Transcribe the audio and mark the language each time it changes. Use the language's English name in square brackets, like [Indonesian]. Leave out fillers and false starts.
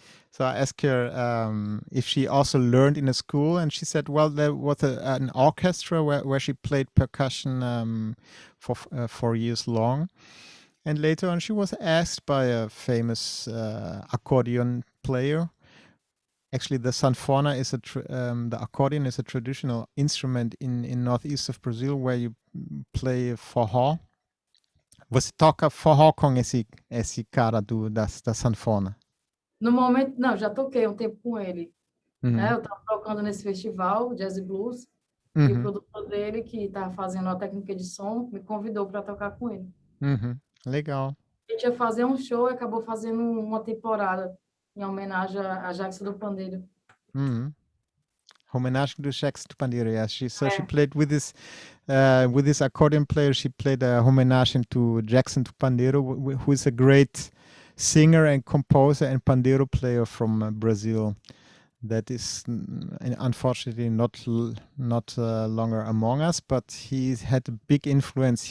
[English] So I asked her if she also learned in a school, and she said, well, there was an orchestra where she played percussion for 4 years long. And later on, she was asked by a famous accordion player. Actually, the sanfona is the accordion is a traditional instrument in northeast of Brazil where you play forró. [Portuguese] Você toca forró com esse cara da sanfona? No momento, não, já toquei um tempo com ele. Né? Uhum. Eu estava tocando nesse festival, Jazz e Blues, e o Uhum. produtor dele, que estava fazendo a técnica de som, me convidou para tocar com ele. Uhum. Legal. A gente ia fazer um show e acabou fazendo uma temporada em homenagem a Jackson do Pandeiro. Uhum. Homenagem do Jackson do Pandeiro. [English] Yeah, she [Portuguese] É. [English] played with this accordion player. She played a homenagem to Jackson do Pandeiro, who is a great singer and composer and pandeiro player from Brazil. That is unfortunately not longer among us, but he had a big influence.